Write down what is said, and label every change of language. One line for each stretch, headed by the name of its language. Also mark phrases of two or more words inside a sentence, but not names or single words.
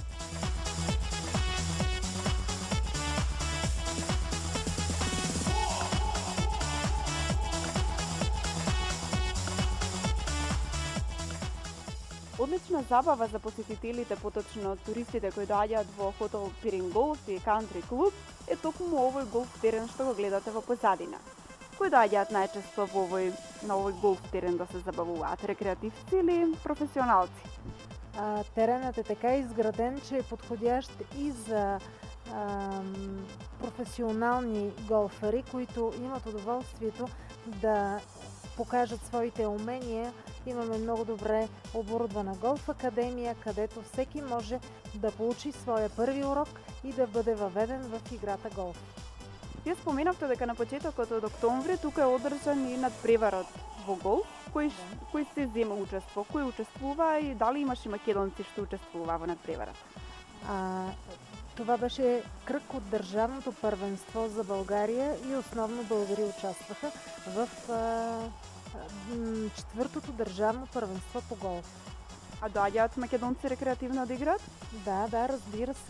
Macedonian: Одлична забава за посетителите, поточно туристите кои доаѓаат во хотел Пирин Golf и Country Club, е токму овој голф терен што го гледате во позадина. Кои доаѓаат најчесто на овој голф терен да се забавуваат? Рекреативци или професионалци?
Bulgarian: Теренът е така изграден, че е подходящ и за професионални голфери, които имат удоволствието да покажат своите умения. Имаме много добре оборудвана голф академия, където всеки може да получи своя първи урок и да бъде въведен в играта голф.
Macedonian: Вие споменавте дека на почетокот од октомври тука е одржан и надпреварот во голф, кој се зема учество, кој учествува и дали имаше македонци што учествува во надпреварот?
Bulgarian: Това беше кръг от държавното първенство за България и основно българи участваха в четвъртото държавно първенство по голф.
Macedonian: А доаѓаат македонци рекреативно да играат?
Bulgarian: Да, разбира се.